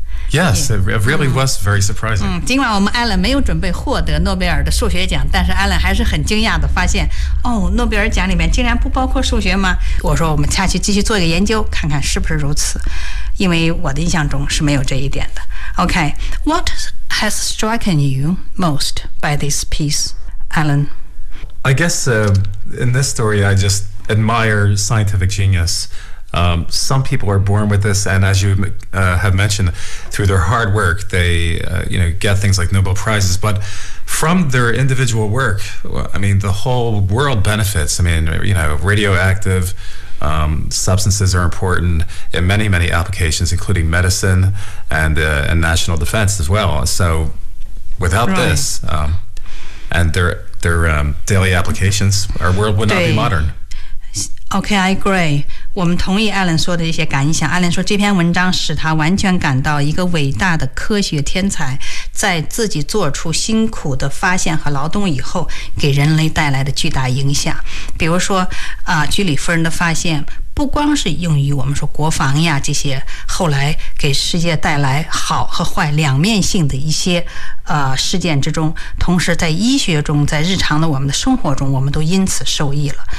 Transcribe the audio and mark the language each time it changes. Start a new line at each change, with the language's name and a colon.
English: Yes, it really was very surprising.
Chinese: 尽管我们 Alan 没有准备获得诺贝尔的数学奖，但是 Alan 还是很惊讶地发现，哦，诺贝尔奖里面竟然不包括数学吗？我说我们下去继续做一个研究，看看是不是如此，因为我的印象中是没有这一点的。
English: Okay, what has striken you most by this piece, Alan? I guess in this story, I just admire scientific genius. Some people are born with this, and as you have mentioned, through their hard work, they get things like Nobel Prizes. But from their individual work, I mean, the whole world benefits. I mean, you know, radioactive substances are important in many, many applications, including medicine and national defense as well. So without this, and their daily applications, our world would not be modern. Okay, I agree.
Chinese: 我们同意 Alan 说的一些感想。 Alan 说这篇文章使他完全感到一个伟大的科学天才在自己做出辛苦的发现和劳动以后给人类带来的巨大影响。比如说居里夫人的发现不光是用于我们说国防呀这些后来给世界带来好和坏两面性的一些事件之中，同时在医学中，在日常的我们的生活中，我们都因此受益了。